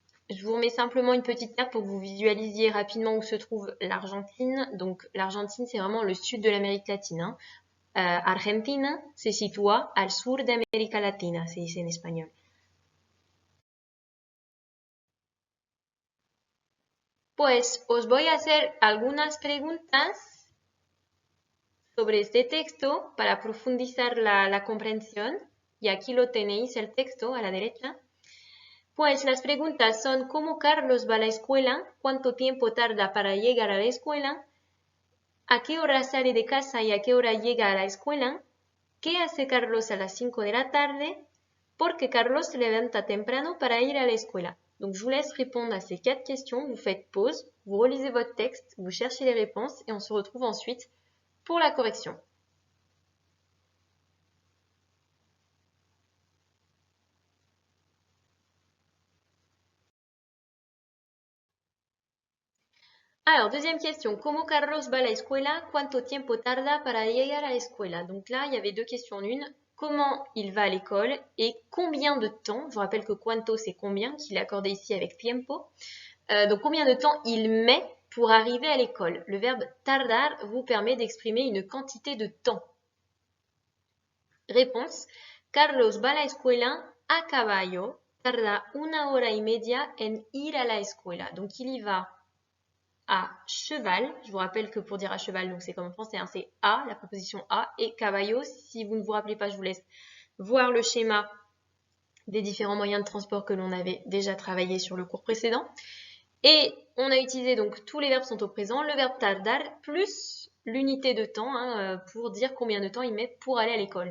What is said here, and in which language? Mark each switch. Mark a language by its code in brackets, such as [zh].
[fr] Je vous remets simplement une petite carte pour que vous visualisiez rapidement où se trouve l'Argentine. Donc l'Argentine, c'est vraiment le sud de l'Amérique latine. [es] Argentina se sitúa al sur de América Latina, se dice en español. Pues os voy a hacer algunas preguntas sobre este texto para profundizar la comprensión. Y aquí lo tenéis, el texto a la derecha. Pues las preguntas son ¿cómo Carlos va a la escuela? ¿Cuánto tiempo tarda para llegar a la escuela? ¿A qué hora sale de casa y a qué hora llega a la escuela? ¿Qué hace Carlos a las 5 de la tarde? ¿Por qué Carlos se levanta temprano para ir a la escuela? [fr] Donc je vous laisse répondre à ces 4 questions, vous faites pause, vous relisez votre texte, vous cherchez les réponses et on se retrouve ensuite pour la correction. Alors, deuxième question. [es] ¿Cómo Carlos va a la escuela? ¿Cuánto tiempo tarda para llegar a la escuela? [fr] Donc là, il y avait deux questions en une. Comment il va à l'école et combien de temps? Je vous rappelle que cuánto, c'est combien, qu'il est accordé ici avec tiempo. Donc, combien de temps il met pour arriver à l'école? Le verbe tardar vous permet d'exprimer une quantité de temps. Réponse. [es] Carlos va a la escuela a caballo. Tarda 1 hora y media en ir a la escuela. [fr] Donc, il y va à cheval. Je vous rappelle que pour dire à cheval, donc c'est comme en français, hein, c'est à, la préposition à, et caballo. Si vous ne vous rappelez pas, je vous laisse voir le schéma des différents moyens de transport que l'on avait déjà travaillé sur le cours précédent. Et on a utilisé donc tous les verbes sont au présent, le verbe tardar plus l'unité de temps pour dire combien de temps il met pour aller à l'école.